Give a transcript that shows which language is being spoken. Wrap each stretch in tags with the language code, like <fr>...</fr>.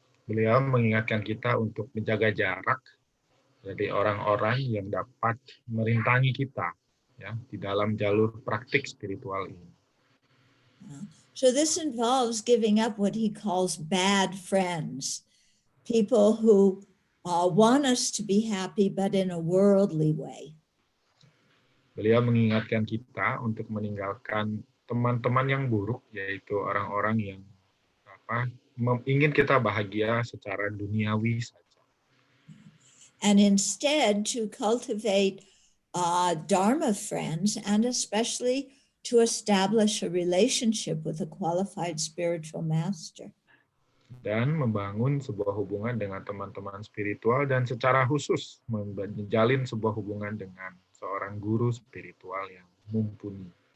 <id>Beliau mengingatkan kita untuk menjaga jarak dari orang-orang yang dapat merintangi kita ya di dalam jalur praktik spiritual ini.</id> <en>So this involves giving up what he calls bad friends, people who want us to be happy but in a worldly way.</en> <id>Beliau mengingatkan kita untuk meninggalkan teman-teman yang buruk, yaitu orang-orang yang ingin kita bahagia secara duniawi saja.</id> <en>And instead to cultivate Dharma friends, and especially to establish a relationship with a qualified spiritual master.</en> <id>Dan membangun sebuah hubungan dengan teman-teman spiritual, dan secara khusus menjalin sebuah hubungan dengan seorang guru spiritual yang mumpuni.</id>